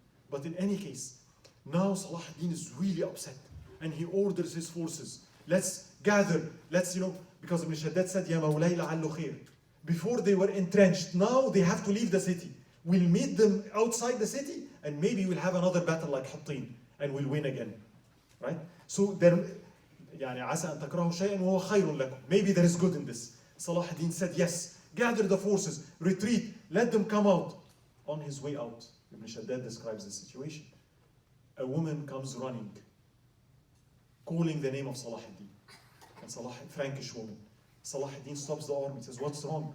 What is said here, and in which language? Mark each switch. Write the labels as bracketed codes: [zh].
[en] But in any case, now Salahuddin is really upset. And he orders his forces. Let's gather. Let's, because Ibn Shaddad said, [ar] Ya Mawlay la'allu khair. [en] Before they were entrenched, now they have to leave the city. We'll meet them outside the city, and maybe we'll have another battle like Hattin, and we'll win again. Right? So there, [ar] عسى أن تكرهوا شيئا وهو خير لكم. [en] Maybe there is good in this. Salahuddin said, yes, gather the forces, retreat, let them come out. On his way out, Ibn Shaddad describes the situation. A woman comes running, calling the name of Salahuddin. And Frankish woman. Salahuddin stops the army, says, what's wrong?